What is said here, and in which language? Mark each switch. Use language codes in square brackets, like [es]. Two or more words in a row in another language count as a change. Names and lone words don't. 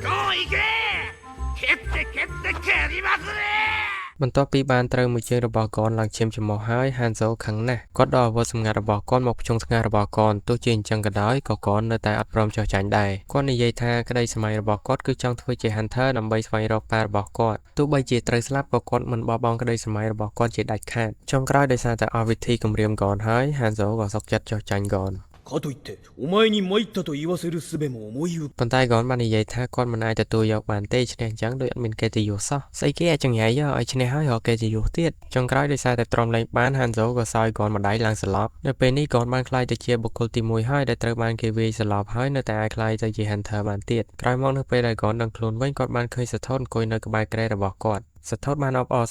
[km] បន្ទាប់ពីបានត្រូវមួយជើងរបស់ Gon ឡើងឈាមច្រមុះហើយ Hanzo ខឹងណាស់គាត់ដកអាវុធសម្ងាត់របស់គាត់មកភ្ជង់ថ្ងាសរបស់ Gon ទោះជាអញ្ចឹងក៏ដោយក៏ Gon នៅតែអត់ព្រមចុះចាញ់ដែរគាត់និយាយថាក្តីស្រមៃរបស់គាត់គឺចង់ធ្វើជា Hunter ដើម្បីស្វែងរកប៉ារបស់គាត់ទោះបីជាត្រូវស្លាប់ក៏គាត់មិនបោះបង់ក្តីស្រមៃរបស់គាត់ជាដាច់ខាតចុងក្រោយដោយសារតែអស់វិធីគំរាម Gon ហើយ Hanzo ក៏សុខចិត្តចុះចាញ់ Gon [ja] かといってお前に参ったと言わせる術も思い浮 [km] ប៉ុន្តែ Gon បាននិយាយថាគាត់មិនអាចទទួលយកបានទេឈ្នះអញ្ចឹងដូចអត់មានកិត្តិយសសោះស្អីគេអាចចង្រៃឲ្យឈ្នះហើយរកកិត្តិយសទៀតចុងក្រោយដោយសារតែទ្រាំលែងបាន Hanzo ក៏សោយ Gon ម្ដាយឡើងសន្លប់នៅពេលនេះ Gon បានក្លាយទៅជាបុគ្គលទី 1ហើយដែលត្រូវបានគេវាយសន្លប់ហើយនៅតែអាចក្លាយទៅជា Hunter បានទៀតក្រោយមកនៅពេលដែល Gon ដឹងខ្លួនវិញគាត់បានឃើញសថុនអង្គុយនៅក្បែរគ្រែរបស់គាត់សថុតបានអបអរ